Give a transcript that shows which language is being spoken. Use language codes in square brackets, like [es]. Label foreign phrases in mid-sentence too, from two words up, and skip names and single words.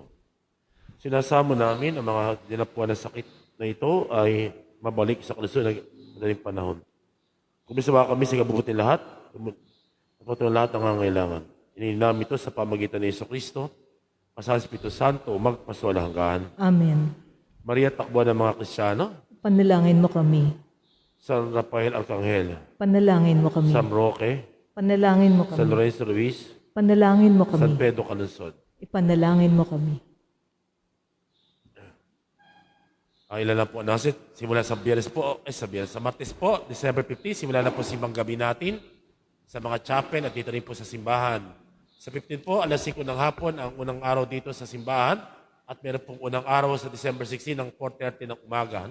[tl] Sinasamo namin ang mga dinapuan ng sakit na ito ay mabalik sa kalusugan ng madaling panahon. Kumisama kami sa kabubuti lahat, kapatulong lahat ng nangangailangan. Inilinam ito sa pamagitan ni Jesucristo, kasama sa Espiritu Santo, magpaswalang hanggan. Amen. Maria, takbuhan ng mga Kristiyano, Panalangin mo kami. San Rafael Arcangel, Panalangin mo kami. San Roque, Panalangin mo San kami. Lorenzo Ruiz, Panalangin mo San kami. Pedro Calunsod. Ipanalangin mo kami. Ang ilan na po nasin, simula sa sa Martes po, December 15, simula na po simbang gabi natin sa mga chapel at dito rin po sa simbahan. Sa 15 po, alas 5 ng hapon, ang unang araw dito sa simbahan at meron pong unang araw sa December 16 ng 4:30 ng umaga.